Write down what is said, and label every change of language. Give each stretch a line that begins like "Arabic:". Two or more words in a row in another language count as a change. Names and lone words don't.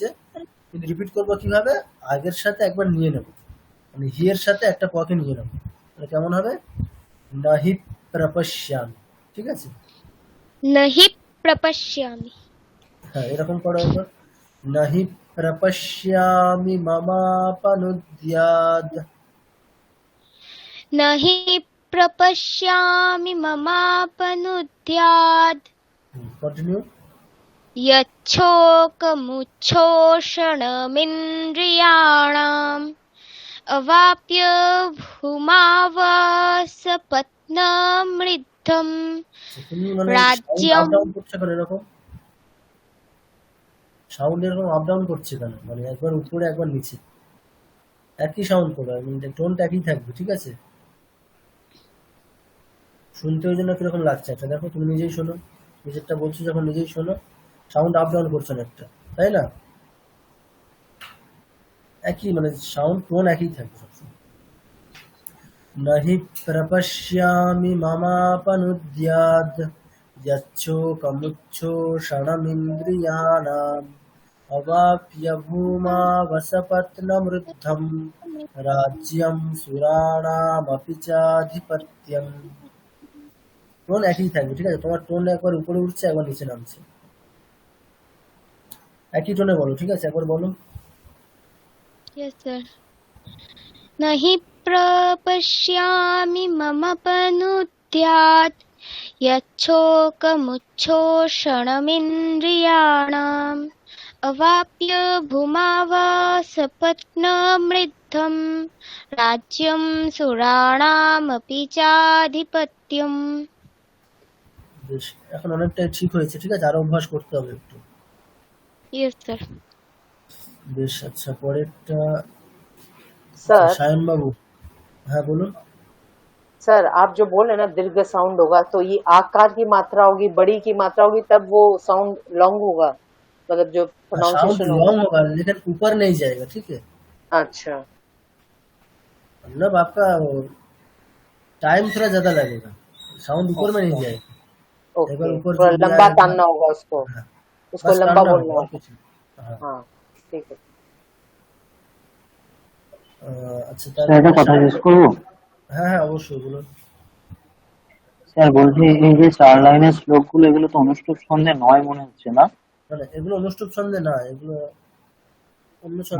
Bangla: কিন্তু রিপিট করবো কিভাবে, আগের সাথে একবার নিয়ে নেব, মানে হি এর সাথে একটা পকে নিয়ে নেব। তাহলে কেমন হবে,
Sanskrit: নাহি প্রপশ্যামি।
Bangla: ঠিক আছে,
Sanskrit: नहि प्रपश्यामि।
Bangla: হ্যাঁ, এরকম করো একবার।
Sanskrit: নাহি প্রপশ্যামি মমাপনুদ্যাদ। नहि प्रपश्यामि ममापनुद्यात्
English: কন্টিনিউ।
Sanskrit: यच्छोकमुच्छोषणमिन्द्रियाणाम् अवाप्य भूमावसपत्नमृद्धम्
Bangla: তুমি মানে
Sanskrit: राज्यं
English: up down
Bangla: করছে কেন এরকম, সাউন্ড এরকম
English: up down
Bangla: করছে কেন, মানে একবার উপরে একবার নিচে, একই সাউন্ড করো, মানে টোনটা একই থাকবে। ঠিক আছে, শুনতে ওই জন্য কিরকম লাগছে একটা, দেখো তুমি নিজেই শোনো, নিজেরটা বলছো যখন নিজেই শোনো,
English: sound up down
Bangla: করছো না একটা, তাই না, একই মানে
English: sound tone
Bangla: একই থাকবে সবসময়।
Sanskrit: नहि प्रपश्यामि ममापनुद्याद् यच्छोकमुच्छोषणमिन्द्रियाणाम् अवाप्य भूमावसपत्नमृद्धम् राज्यं सुराणामपि चाधिपत्यम्।
Bangla: টোন একই থাকবে। ঠিক আছে, তোমার টোন একবার উপরে উঠছে, একবার নিচে নামছে, একই টোনে বলো। ঠিক আছে, একবার বলো।
English: yes sir.
Sanskrit: नहि प्रपश्यामि ममापनुद्यात् यच्छोकमुच्छोषणमिन्द्रियाणाम् अवाप्य भूमावसपत्नमृद्धम् राज्यं सुराणामपि चाधिपत्यम्।
Bangla: বেশ, এখন অনেকটাই ঠিক হয়েছে। ঠিক আছে, আরো অভ্যাস করতে হবে একটু।
English: yes sir.
Bangla: বেশ, আচ্ছা, পরেরটা
English: सर
Bangla: সায়ন বাবু। হ্যাঁ বলুন।
Hindi: सर आप जो बोल रहे हैं ना दीर्घ साउंड होगा, तो ये आकार की मात्रा होगी, बड़ी की मात्रा होगी, तब वो
English: sound long
Hindi: होगा, मतलब जो
English: साउंड
Hindi: प्रोनाउंसिएशन होगा। लॉन्ग होगा लेकिन ऊपर नहीं जाएगा। ठीक है, अच्छा, मतलब आपका टाइम थोड़ा ज्यादा लगेगा, साउंड ऊपर में नहीं जाएगा। एक बार ओके, ऊपर थोड़ा जो दिया लंबा है, तानना होगा उसको, हाँ, उसको बस लंबा टानना बोलना होगा, और होगा। कुछ नहीं। हाँ, हाँ ठीक है।
Bangla: আচ্ছা, স্যার একটা কথা জিজ্ঞেস করবো? হ্যাঁ হ্যাঁ অবশ্যই বলুন। স্যার বলছি, এই যে 4 লাইনের শ্লোকগুলো, এগুলো তো অনুষ্ঠুপ ছন্দে নয় মনে হচ্ছে না? মানে এগুলো অনুষ্ঠুপ ছন্দে না, এগুলো অন্য ছন্দে